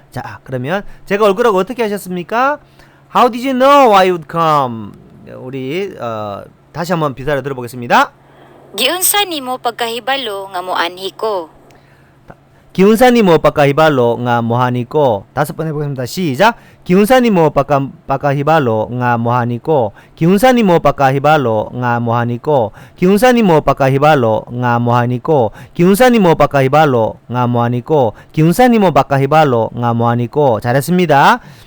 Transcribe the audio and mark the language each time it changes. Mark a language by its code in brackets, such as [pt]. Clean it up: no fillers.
[ko] 자, 그러면 제가 올 거라고 어떻게 하셨습니까? [en] How did you know I would come? [ko] 우리 다시 한번 비사를 들어보겠습니다. [ceb] Giunsa nimo pagkahibalo nga moanhi ko? 기운사니 뭐 히발로 nga 뭐하니고. [ko] 다섯 번 해보겠습니다. 시작. [ceb] 기운사니 뭐 히발로 nga 뭐하니고. 기운사니 뭐 히발로 nga 뭐하니고. 기운사니 뭐 히발로 nga 뭐하니고. 기운사니 뭐 히발로 nga 뭐하니고. 기운사니 뭐 히발로 nga 뭐하니고. [ko] 잘했습니다.